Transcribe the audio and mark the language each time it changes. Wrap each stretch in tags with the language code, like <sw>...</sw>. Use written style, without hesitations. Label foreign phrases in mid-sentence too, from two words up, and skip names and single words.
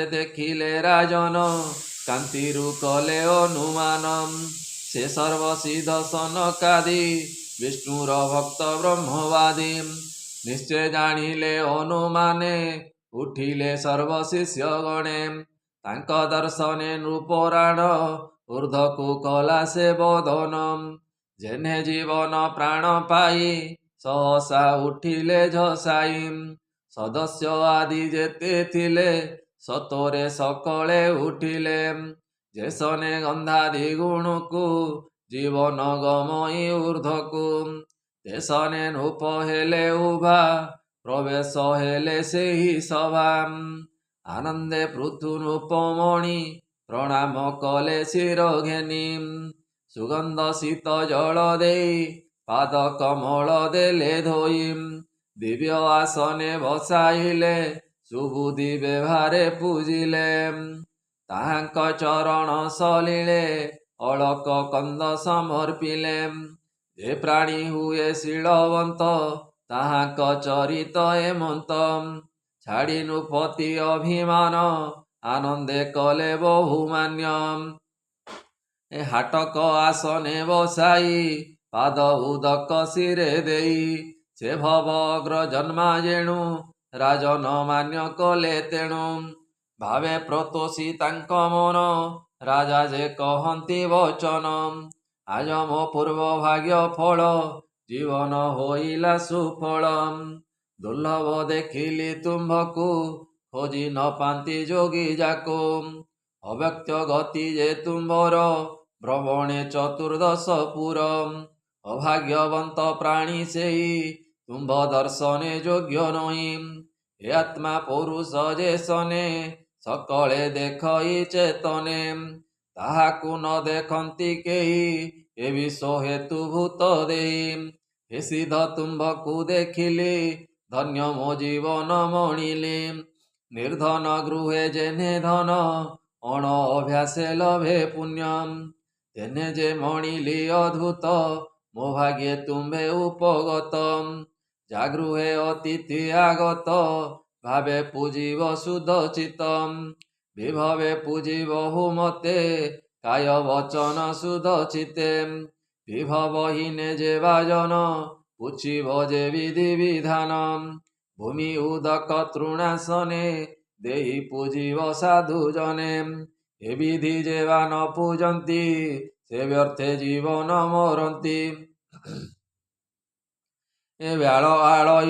<or>ଦେଖିଲେ ରାଜନ କାଂତିରୁ କଲେ ଅନୁମାନମ ସେ ସର୍ବସିଦ୍ଧ ସନକାଦି ବିଷ୍ଣୁର ଭକ୍ତ ବ୍ରହ୍ମବାଦୀ ନିଶ୍ଚୟ ଜାନିଲେ ଅନୁମାନେ ଉଠିଲେ ସର୍ବ ଶିଷ୍ୟ ଗଣେ ତାଂକ ଦର୍ଶନେ ନୃପରାଣ ଊର୍ଦ୍ଧ୍ବକୁ କଲା ସେ ବଦନମ ଯେନେ ଜୀବନ ପ୍ରାଣ ପାଇ ସହସା ଉଠିଲେ ଝସାଇ ସଦସ୍ୟ ଆଦି ଯେତେ ଥିଲେ ସତରେ ସକଳେ ଉଠିଲେ ଯେସନେ ଗଂଧାଦି ଗୁଣକୁ ଜୀବନ ଗମଇ ଊର୍ଦ୍ଧ୍ବକୁ ତେସନେ ନୃପ ହେଲେ ଉଭା ପ୍ରବେଶ ହେଲେ ସେହି ସଭା ଆନଂଦେ ପୃଥୁ ନୃପମଣି ପ୍ରଣାମ କଲେ ଶିର ଘେନୀ ସୁଗଂଧ ଶୀତ ଜଳ ଦେ ପାଦ କମଳ ଦେଲେ ଧୋଇ ଦିବ୍ୟ ଆସନେ ବସାଇଲେ ସୁବୁଦ୍ଧି ବ୍ୟବହାରେ ପୂଜିଲେ ତାହାଂକ ଚରଣ ସଲିଳେ ଅଲକ କଂଦ ସମର୍ପିଲେ ଯେ ପ୍ରାଣୀ ହୁଏ ଶୀଳବଂତ ତାହାଂକ ଚରିତ ହେମଂତ ଛାଡ଼ୀ ନୃପତି ଅଭିମାନ ଆନଂଦେ କଲେ ବହୁମାନ୍ୟମ ଏ ହାଟକ ଆସନେ ବସାଇ ପାଦ ଉଦକ ଶିରେ ଦେଇ ସେ ଭବ ଅଗ୍ର ଜନ୍ମା ଯେଣୁ ରାଜନ ମାନ୍ୟ କଲେ ତେଣୁ ଭାବେ ପ୍ରତୋଷୀ ତାଂକ ମନ ରାଜା ଯେ କହନ୍ତି ବଚନ ଆଜ ମୋ ପୂର୍ବ ଭାଗ୍ୟ ଫଳ ଜୀବନ ହୋଇଲା ସୁଫଳ ଦୁର୍ଲଭ ଦେଖିଲୀ ତୁମ୍ଭକୁ ଖୋଜୀ ନ ପାଂତି ଯୋଗୀ ଯାକୋ ଅବ୍ୟକ୍ତ ଗତି ଯେ ତୁମ୍ଭର ଭ୍ରମଣେ ଚତୁର୍ଦଶ ପୁର ଅଭାଗ୍ୟବଂତ ପ୍ରାଣୀ ସେଇ ତୁମ୍ଭ ଦର୍ଶନେ ଯୋଗ୍ୟ ନହୀ ହେ ଆତ୍ମା ପୁରୁଷ ଯେ ସନେ ସକଳେ ଦେଖଇ ଚେତନେ ତାହାକୁ ନ ଦେଖନ୍ତି କେହୀ ଏ ବିଶ୍ବ ହେତୁ ଭୂତ ଦେଇ ହେ ସିଦ୍ଧ ତୁମ୍ଭକୁ ଦେଖିଲେ ଧନ୍ୟ ମୋ ଜୀବନ ମଣିଲେ ନିର୍ଧନ ଗୃହେ ଯେନେ ଧନ ଅଣ ଅଭ୍ୟାସେ ଲଭେ ପୁଣ୍ୟମ ତେନେ ଯେ ମଣିଲୀ ଅଦ୍ଭୁତ ମୋ ଭାଗ୍ୟେ ତୁମ୍ଭେ ଉପଗତମ ଜାଗୃହେ ଅତିଥି ଆଗତ ଭାବେ ପୂଜିବ ଶୁଦ୍ଧ ଚିତ୍ତମ ବିଭବେ ପୂଜିବ ମତେ କାୟ ବଚନ ଶୁଦ୍ଧ ଚିତ୍ତେ ବିଭବହୀନେ ଯେ ବାଜନ ପୁଛିବ ଯେ ବିଧି ବିଧାନମ ଭୂମି ଉଦକ ତୃଣାସନେ ଦେହି ପୂଜିବ ସାଧୁ ଜନେ ଏ ବିଧି ଯେବା ନ ପୂଜନ୍ତି ସେ ବ୍ୟର୍ଥେ ଜୀବନ ମରନ୍ତି ଏ ବ୍ୟାଲ ଆଲୟ</or>